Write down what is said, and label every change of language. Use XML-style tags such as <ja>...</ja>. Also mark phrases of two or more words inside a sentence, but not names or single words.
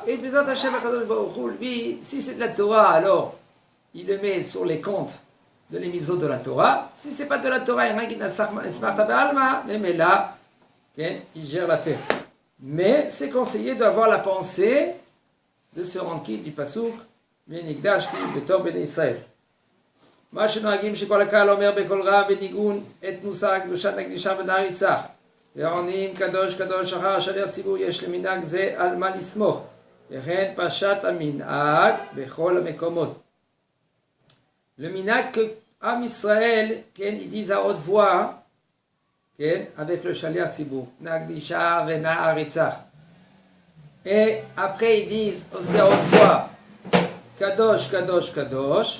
<fr>Et</fr> <he>בעזרת השם הקדוש ברוך הוא,</he> <fr>lui, si c'est de la Torah, alors il le met sur les comptes de les mitzvot de la Torah. Si c'est pas de la Torah, il y en a qui n'a</fr> <arc>אסמכתא בעלמא,</arc> <fr>mais là, il gère l'affaire. Mais c'est conseillé d'avoir la pensée de se rendre quitte du pasuk</fr> <he>ונקדשתי בתור בני ישראל. מה שנוהגים שכל הקהל אומר בקול רם בניגון את מוסר הקדושה נקדישה ונעריצה, ועונים קדוש קדוש אחר השליח ציבור, יש למנהג זה על מה לסמוך, וכן פשט המנהג בכל המקומות.</he> <fr>Le minhag que Am Israël, ils disent à haute voix, avec le</fr> <he>שליח ציבור, נקדישה ונעריצה.</he> <fr>Et après ils disent aussi à haute voix,</fr> <he>קדוש קדוש קדוש.</he>